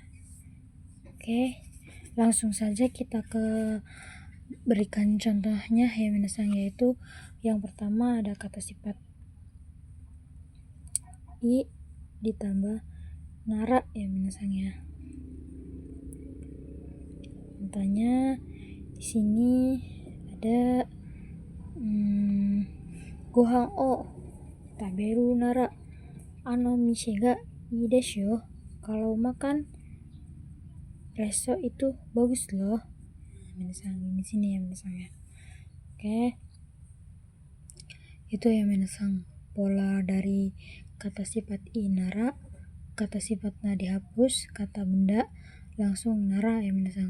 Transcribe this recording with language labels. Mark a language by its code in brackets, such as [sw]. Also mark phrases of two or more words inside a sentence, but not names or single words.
[id] Oke, langsung saja kita ke berikan contohnya ya minasang, yaitu yang pertama ada kata sifat i ditambah nara ya minasang ya. Contohnya di sini ada [ja] ご飯を食べるなら、店がいいですよ. [id] Kalau makan resto itu bagus loh. Minasang di sini ya minasang ya. Oke. Itu ya minasang pola dari kata sifat i nara, kata sifat na dihapus, kata benda langsung nara ya minasang.